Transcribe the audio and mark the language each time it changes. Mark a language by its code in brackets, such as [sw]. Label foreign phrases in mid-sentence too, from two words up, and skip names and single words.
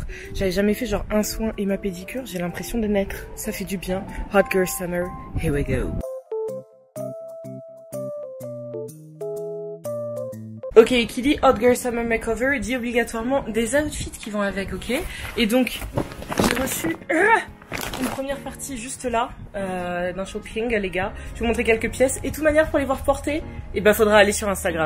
[fr] J'avais jamais fait genre un soin et ma pédicure, j'ai l'impression de naître, ça fait du bien. [en] Hot Girl Summer, here we go. [fr] Ok, qui dit Hot Girl Summer Makeover dit obligatoirement des outfits qui vont avec, ok? Et donc, j'ai reçu une première partie juste là, d'un shopping, les gars. Je vais vous montrer quelques pièces. Et de toute manière, pour les voir porter, faudra aller sur Instagram.